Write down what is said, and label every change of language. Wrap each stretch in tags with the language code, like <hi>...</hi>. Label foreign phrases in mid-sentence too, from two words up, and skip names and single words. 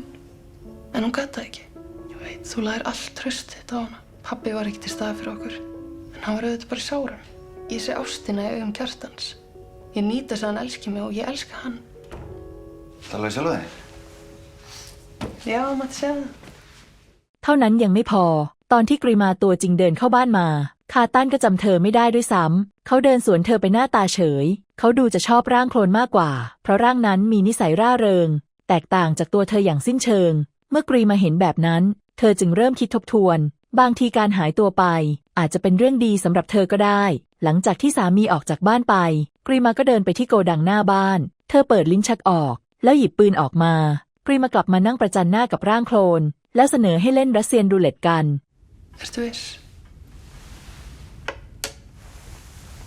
<is>En hún gat það ekki. Ég veit, þú lagðir allt traust þitt á hana. Pabbi var ekki til staðar fyrir okkur. En hann var auðvitað bara í sárum. Ég sé ástina í augum Kjartans. Ég nýt þess að hann elski mig og ég elska hann. Talaði sjálf þig? Já, mætti segja það.</is> <th>เท่านั้นยังไม่พอตอนที่กรีมาตัวจริงเดินเข้าบ้านมาคาตันก็จำเธอไม่ได้ด้วยซ้ำเขาเดินสวนเธอไปหน้าตาเฉยเขา ดูจะชอบร่างโคลนมากกว่าเพราะร่างนั้นมีนิสัยร่าเริงแตกต่างจากตัวเธออย่างสิ้นเชิงเมื่อกรีมาเห็นแบบนั้นเธอจึงเริ่มคิดทบทวนบางทีการหายตัวไปอาจจะเป็นเรื่องดีสำหรับเธอก็ได้หลังจากที่สามีออกจากบ้านไปกรีมาก็เดินไปที่โกดังหน้าบ้านเธอเปิดลิ้นชักออกแล้วหยิบปืนออกมากรีมากลับมานั่งประจันหน้ากับร่างโคลนแล้วเสนอให้เล่นรัสเซียนรูเล็ตกัน</th> <is>Ertu viss?</is>